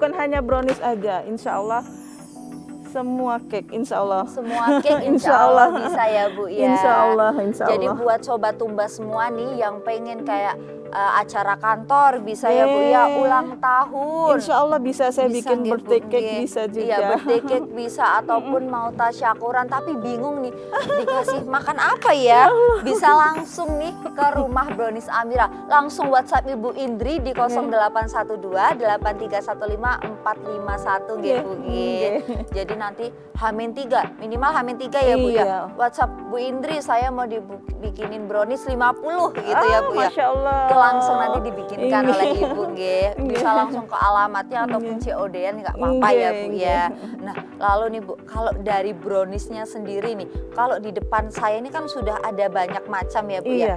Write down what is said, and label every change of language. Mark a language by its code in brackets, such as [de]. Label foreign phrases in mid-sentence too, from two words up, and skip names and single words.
[id] Bukan hanya brownies aja, [ar] إن شاء الله [id] semua cake, [ar] إن شاء الله. [id] Semua cake [ar] إن شاء الله [id] bisa ya Bu ya? [ar] إن شاء الله، إن شاء [id] Jadi Allah. buat Sobat Tumbas semua nih yang pengen kayak acara kantor bisa ya Bu ya, ulang tahun. [ar] إن شاء الله [id] bisa saya Bisa bikin nggih, Bu, [en] birthday cake [id] nggih. bisa juga. Iya, [en] birthday cake [id] bisa ataupun mau tasyakuran, tapi bingung nih dikasih makan apa ya. Bisa langsung nih ke rumah Brownies Amira. Langsung WhatsApp Ibu Indri di 0812 8315 451 nggih Bu nggih. Jadi nanti H-3, minimal H-3 ya Bu ya. Iya. WhatsApp Bu Indri, saya mau dibikinin brownies 50 gitu ya Bu ya. [ar] ما شاء الله. [id] Itu langsung nanti dibikinkan Iya. oleh Ibu nggih. Bisa langsung ke alamatnya ataupun COD-an nggak apa-apa ya Bu ya. Nah, lalu nih Bu, kalau dari browniesnya sendiri nih, kalau di depan saya ini kan sudah ada banyak macam ya Bu ya.